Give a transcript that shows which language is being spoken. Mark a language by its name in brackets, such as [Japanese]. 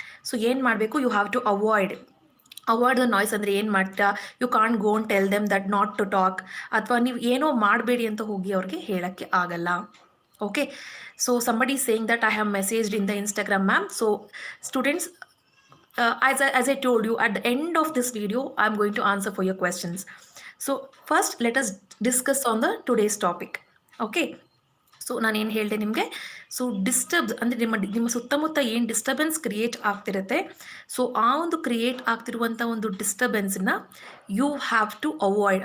[English] so [Kannada] ಏನು ಮಾಡಬೇಕು, [English] You have to avoid the noise. [Kannada] ಅಂದರೆ ಏನು ಮಾಡ್ತೀರಾ, [English] you can't go and tell them that not to talk, [Kannada] ಅಥವಾ ನೀವು ಏನೋ ಮಾಡಬೇಡಿ ಅಂತ ಹೋಗಿ ಅವ್ರಿಗೆ ಹೇಳೋಕ್ಕೆ ಆಗಲ್ಲ. [English] Okay, so somebody is saying that I have messaged in the Instagram, ma'am. So students, as I told you, at the end of this video I'm going to answer for your questions. So first let us discuss on the today's topic. Okay, [Kannada] so ನಾನೇನು ಹೇಳಿದೆ ನಿಮಗೆ, so disturbs ಅಂದರೆ ನಿಮ್ಮ ಸುತ್ತಮುತ್ತ ಏನು disturbance create ಆಗ್ತಿರುತ್ತೆ, so ಆ ಒಂದು ಕ್ರಿಯೇಟ್ ಆಗ್ತಿರುವಂಥ ಒಂದು ಡಿಸ್ಟರ್ಬೆನ್ಸನ್ನ [English] You have to avoid.